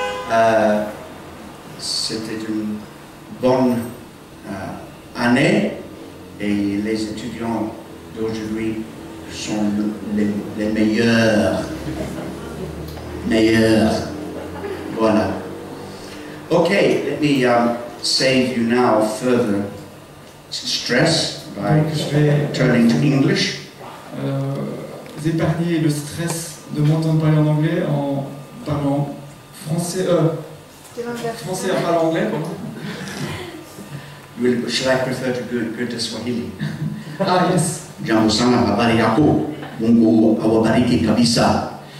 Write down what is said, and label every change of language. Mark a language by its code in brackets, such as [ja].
[fr] Donc, c'était une bonne année, et les étudiants d'aujourd'hui sont les meilleurs. Voilà. [en] Okay, let me save you now further stress by turning to English. [fr] Épargner le stress de m'entendre parler en anglais en parlant français. Français en parlant anglais, pardon. [en] Shall I prefer to go to Swahili? Ah, yes. [sw] Jambo sana, habari yako. Mungu awabariki kabisa.